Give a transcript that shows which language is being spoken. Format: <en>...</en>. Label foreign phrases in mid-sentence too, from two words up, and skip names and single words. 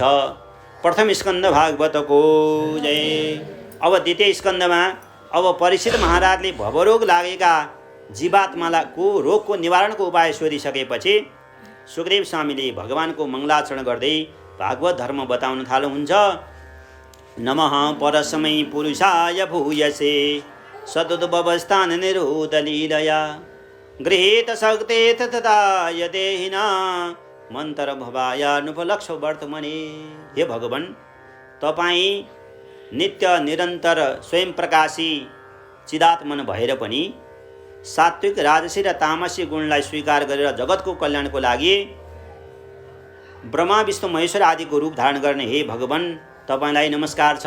<ne>प्रथम स्कन्द भागवतको जय। अब द्वितीय स्कन्दमा अब परीक्षित महाराजले भवरोग लागेका जीवात्माको रोगको निवारणको उपाय सोधिसकेपछि सुखदेव स्वामीले भगवानको मङ्गलाचरण गर्दै भागवत धर्म बताउन थाल्नुहुन्छ।</ne> <sa>नमः परस्मै पुरुषाय भूयसे सदुद्भवस्थान निरुदलीलया गृहीत शक्ते तथाय देहिना मन्त्र भवायानुपलक्ष्य वर्तमने।</sa> <ne>हे भगवान, तपाईँ नित्य निरन्तर स्वयं प्रकाशी चिदात्मन भएर पनि सात्विक राजसी र तामसी गुणलाई स्वीकार गरेर जगतको कल्याणको लागि ब्रह्मा विष्णु महेश्वर आदिको रूप धारण गर्ने हे भगवान तपाईँलाई नमस्कार छ।</ne>